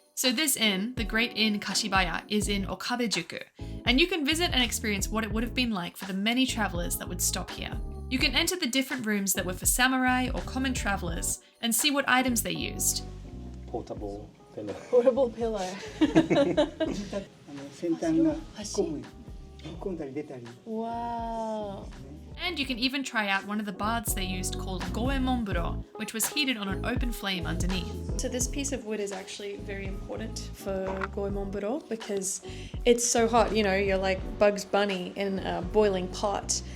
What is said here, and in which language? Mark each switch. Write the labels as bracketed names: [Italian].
[English] So this inn, the Great Inn Kashibaya, is in Okabejuku, and you can visit and experience what it would have been like for the many travellers that would stop here. You can enter the different rooms that were for samurai or common travellers and see what items they used. Portable pillow. Portable pillow. [Japanese] 先端が引っ込んだり出たり。 [English] Wow. And you can even try out one of the baths they used called goemon-buro, which was heated on an open flame underneath. So this piece of wood is actually very important for goemon-buro because it's so hot, you know, you're like Bugs Bunny in a boiling pot.